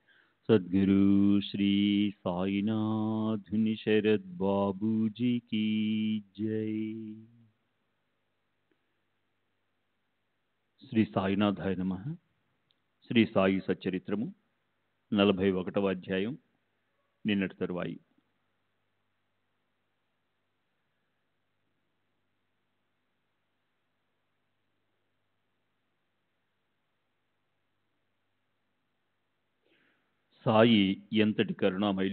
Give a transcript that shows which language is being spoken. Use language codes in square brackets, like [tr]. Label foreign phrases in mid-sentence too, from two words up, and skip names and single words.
[hi] सद्गुरु श्री साईनाथ शरद बाबू जी की जय। [te] శ్రీ సాయినాథాయ నమః. శ్రీ సాయి సచ్చరిత్రము 41వ అధ్యాయం, నిన్నటి తరువాయి. సాయి ఎంతటి కరుణామయులు!